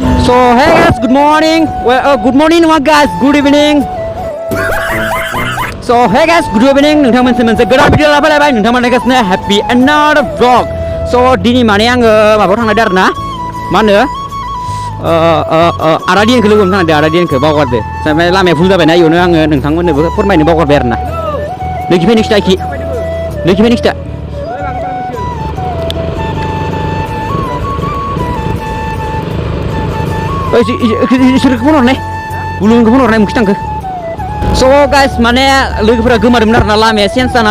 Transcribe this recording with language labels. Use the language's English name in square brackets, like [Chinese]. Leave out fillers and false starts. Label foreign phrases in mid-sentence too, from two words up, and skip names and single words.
[English] So hey guys, good morning. Good morning mga guys, good evening. So hey guys, good evening. [Bodo] नोंथांमोन मोनसे गोदान भिडिअ लाबोलायबाय नोंथांमोन नायगासिनो [English] happy another vlog. [Bodo] So दिनै माने आङो माबायाव थांनायदो आरोना मा होनो आदा दिनखौ लोगो हमनो थांदो आदा दिनखौ बावगारदो ओमफ्राय लामाया भुल जाबायना इयावनो आङो नोंथांमोननोबो फोरमायनो बावगारबाय आरोना नोंखि फैनो खिथा नोंखि फैनो खिथा इसोरखौ फन हरनाय बुलुंखौ फन हरनाय मुखि थांखो [English] so guys [Bodo] माने लोगोफोरा गोमादोंमोन आरोना लामाया चेन्ज जाना